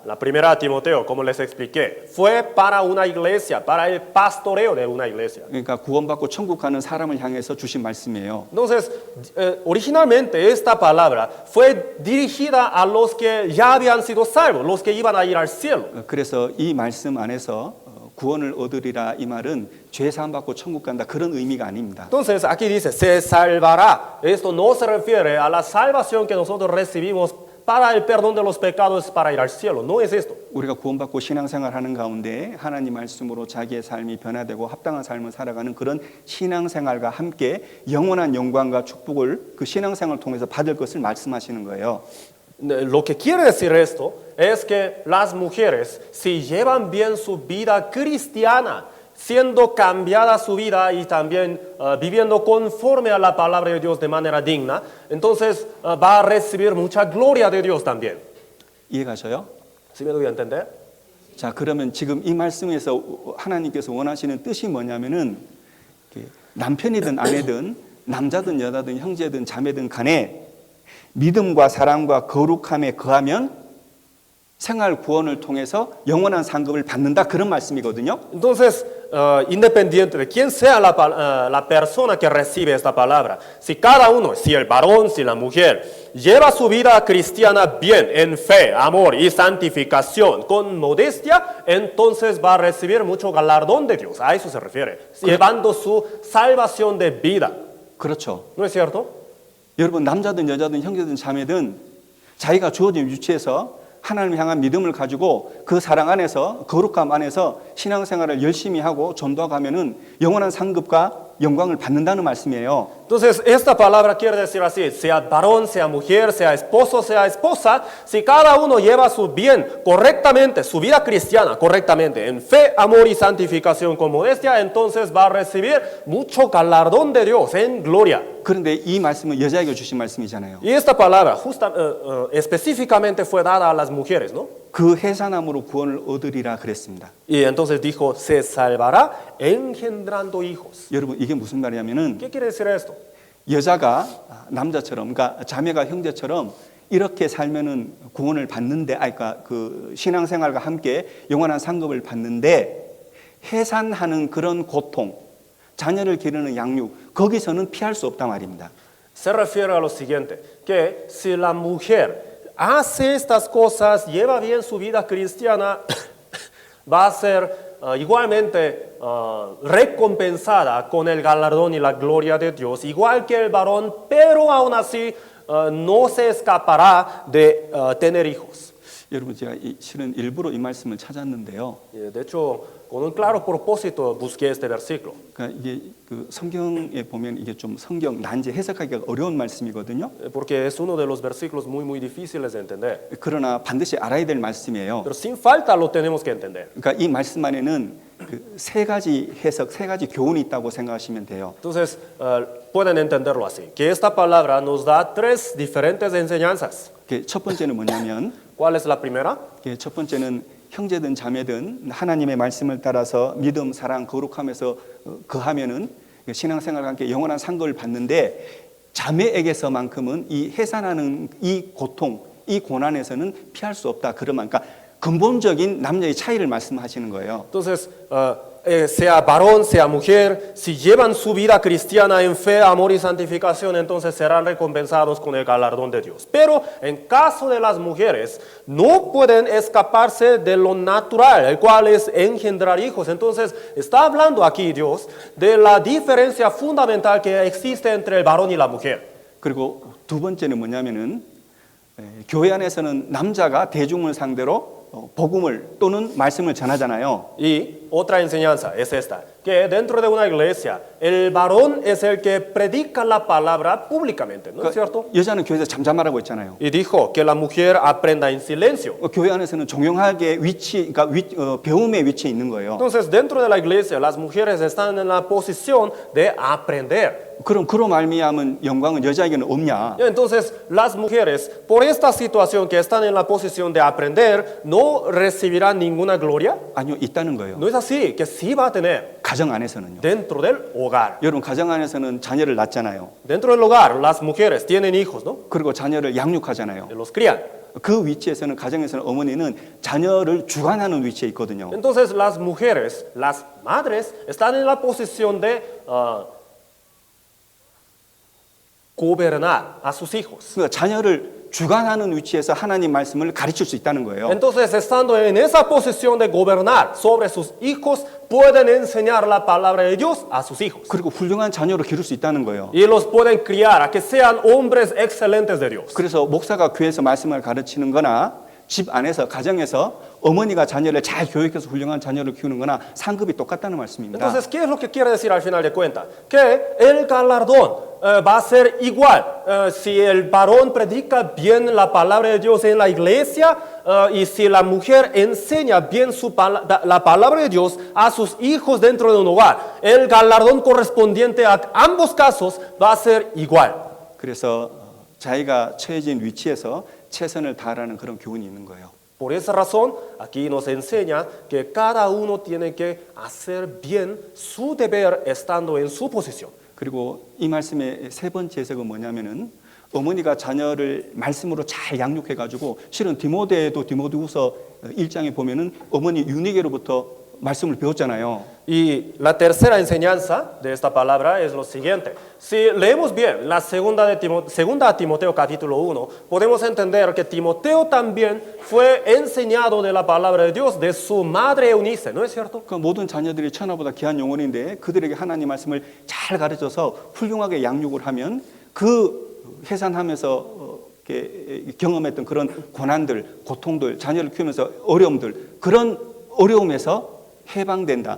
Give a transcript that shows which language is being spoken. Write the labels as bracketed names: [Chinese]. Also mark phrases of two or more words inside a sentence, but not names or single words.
[Spanish] La primera a Timoteo, como les expliqué, fue para una iglesia, para el pastoreo de una iglesia. [Korean] 그러니까 구원받고 천국 가는 사람을 향해서 주신 말씀이에요. [Spanish] Entonces, originalmente esta palabra fue dirigida a los que ya habían sido salvos, los que iban a ir al cielo. [Korean] 그래서 이 말씀 안에서 구원을 얻으리라 이 말은 죄 사함 받고 천국 간다 그런 의미가 아닙니다. [Spanish] Entonces, aquí dice, se salvará. Esto no se refiere a la salvación que nosotros recibimos para el perdón de los pecados para ir al cielo. No es esto. [Korean] 우리가 구원받고 신앙생활하는 가운데 하나님 말씀으로 자기의 삶이 변화되고 합당한 삶을 살아가는 그런 신앙생활과 함께 영원한 영광과 축복을 그 신앙생활을 통해서 받을 것을 말씀하시는 거예요. [Spanish] Lo que quiere decir esto es que las mujeres, si llevan bien su vida cristiana, siendo cambiada su vida y también viviendo conforme a la palabra de Dios de manera digna, entonces va a recibir mucha gloria de Dios también. [Korean] 이해가셔요? [Spanish] ¿Sí me doy a entender? [Korean] 자, 그러면 지금 이 말씀에서 하나님께서 원하시는 뜻이 뭐냐면은 남편이든 아내든 남자든 여자든 형제든 자매든 간에 믿음과 사랑과 거룩함에 거하면 생활 구원을 통해서 영원한 상급을 받는다 그런 말씀이거든요. [Spanish] Entonces, independiente de quién sea la persona que recibe esta palabra, si cada uno, si el varón, si la mujer, lleva su vida cristiana bien, en fe, amor y santificación, con modestia, entonces va a recibir mucho galardón de Dios. A eso se refiere, llevando su salvación de vida. [Korean] 그렇죠. [Spanish] ¿No es cierto? [Korean] 여러분 남자든 여자든 형제든 자매든 자기가 주어진 위치에서 하나님을 향한 믿음을 가지고 그 사랑 안에서 거룩함 안에서 신앙생활을 열심히 하고 전도하면은 영원한 상급과 영광을 받는다는 말씀이에요. [Spanish] Entonces, esta palabra quiere decir así, sea varón, sea mujer, sea esposo, sea esposa, si cada uno lleva su bien correctamente, su vida cristiana correctamente, en fe, amor y santificación con modestia, entonces va a recibir mucho galardón de Dios en gloria. [Korean] 그런데 이 말씀은 여자에게 주신 말씀이잖아요. [Spanish] Y esta palabra específicamente fue dada a las mujeres, ¿no? [Korean] 그 해산함으로 구원을 얻으리라 그랬습니다. [Spanish] Y entonces dijo, se salvará engendrando hijos. [Korean] 여러분 이게 무슨 말이냐면은 [Spanish] ¿Qué quiere decir esto? [Korean] 여자가 남자처럼, 그러니까 자매가 형제처럼 이렇게 살면은 구원을 받는데, 그러니까 그 신앙생활과 함께 영원한 상급을 받는데 해산하는 그런 고통, 자녀를 기르는 양육, 거기서는 피할 수 없단 말입니다. [Spanish] Se refiere a lo siguiente, que si la mujer hace estas cosas, lleva bien su vida cristiana, va a ser igualmente recompensada con el galardón y la gloria de Dios, igual que el varón, pero aún así no se escapará de tener hijos. [Korean] 여러분 제가 실은 일부러 이 말씀을 찾았는데요. [Spanish] De hecho, con un claro propósito busqué este versículo. [Korean] 그러니까 이게 그 성경에 보면 이게 좀 성경 난제 해석하기가 어려운 말씀이거든요. [Spanish] Porque es uno de los versículos muy difíciles de entender. [Korean] 그러나 반드시 알아야 될 말씀이에요. [Spanish] Pero sin falta lo tenemos que entender. [Korean] 그러니까 이 말씀 안에는 그 세 가지 해석, 세 가지 교훈이 있다고 생각하시면 돼요. [Spanish] Entonces, pueden entenderlo así, que esta palabra nos da tres diferentes enseñanzas. [Korean] 첫 번째는 뭐냐면 [Spanish] ¿Cuál es la primera? [Korean] 첫 번째는 형제든 자매든 하나님의 말씀을 따라서 믿음, 사랑, 거룩함에서 거하면은 신앙생활과 함께 영원한 상급을 받는데 자매에게서만큼은 이 해산하는 이 고통, 이 고난에서는 피할 수 없다. 그러면 그러니까 근본적인 남녀의 차이를 말씀하시는 거예요. [Spanish] Entonces, sea varón, sea mujer, si llevan su vida cristiana en fe, amor y santificación, entonces serán recompensados con el galardón de Dios. Pero en caso de las mujeres, no pueden escaparse de lo natural, el cual es engendrar hijos. Entonces, está hablando aquí Dios de la diferencia fundamental que existe entre el varón y la mujer. [Korean] 그리고 두 번째는 뭐냐면은 교회 안에서는 남자가 대중을 상대로 복음을 또는 말씀을 전하잖아요. [Spanish] Y otra enseñanza es esta, que dentro de una iglesia, el varón es el que predica la palabra públicamente, ¿no es cierto? [Korean] 여자는 교회에서 잠잠하라고 했잖아요. [Spanish] Y dijo que la mujer aprenda en silencio. [Korean] 교회 안에서는 종용하게 그러니까 배움의 위치에 있는 거예요. [Spanish] Entonces, dentro de la iglesia, las mujeres están en la posición de aprender. [Korean] 그럼 그로 말미암은 영광은 여자에게는 없냐? [Spanish] Entonces, las mujeres, por esta situación que están en la posición de aprender, no recibirán ninguna gloria. [Korean] 아니요, 있다는 거예요. [Spanish] No es así, que sí va a tener [Korean] 가정 안에서는요. [Spanish] dentro del hogar. [Korean] 여러분 가정 안에서는 자녀를 낳잖아요. [Spanish] Dentro del hogar, las mujeres tienen hijos, ¿no? [Korean] 그리고 자녀를 양육하잖아요. [Spanish] Los crían. [Korean] 그 위치에서는 가정에서는 어머니는 자녀를 주관하는 위치에 있거든요. [Spanish] Entonces, las mujeres, las madres, están en la posición de gobernar a sus hijos. [Korean] 그러니까 자녀를 주관하는 위치에서 하나님 말씀을 가르칠 수 있다는 거예요. [Spanish] Entonces, estando en esa posición de gobernar sobre sus hijos, pueden enseñar la palabra de Dios a sus hijos. [Korean] 그리고 훌륭한 자녀로 기를 수 있다는 거예요. [Spanish] Y los pueden criar a que sean hombres excelentes de Dios. [Korean] 그래서 목사가 교회에서 말씀을 가르치는 거나 집 안에서 가정에서 어머니가 자녀를 잘 교육해서 훌륭한 자녀를 키우는 거나 상급이 똑같다는 말씀입니다. [Spanish] Entonces, ¿qué es lo que quiere decir al final de cuentas? Que el galardón va a ser igual si el varón predica bien la palabra de Dios en la iglesia y si la mujer enseña bien la palabra de Dios a sus hijos dentro de un hogar. El galardón correspondiente a ambos casos va a ser igual. [Korean] 그래서 자기가 처해진 위치에서 최선을 다하라는 그런 교훈이 있는 거예요. [Spanish] Por esa razón, aquí nos enseña que cada uno tiene que hacer bien su deber estando en su posición. [Korean] 그리고 이 말씀의 세 번째 해석은 뭐냐면은 어머니가 자녀를 말씀으로 잘 양육해가지고 실은 디모데도 디모데후서 1장에 보면은 어머니 유니게로부터 말씀을 배웠잖아요. [Spanish] Y la tercera enseñanza de esta palabra es lo siguiente. Si leemos bien la segunda a Timoteo capítulo 1, podemos entender que Timoteo también fue enseñado de la palabra de Dios de su madre Eunice, ¿no es cierto? [Korean] 그 모든 자녀들이 천하보다 귀한 영혼인데 그들에게 하나님 말씀을 잘 가르쳐서 훌륭하게 양육을 하면 그 해산하면서 이렇게 경험했던 그런 고난들, 고통들, 자녀를 키우면서 어려움들, 그런 어려움에서 해방된다.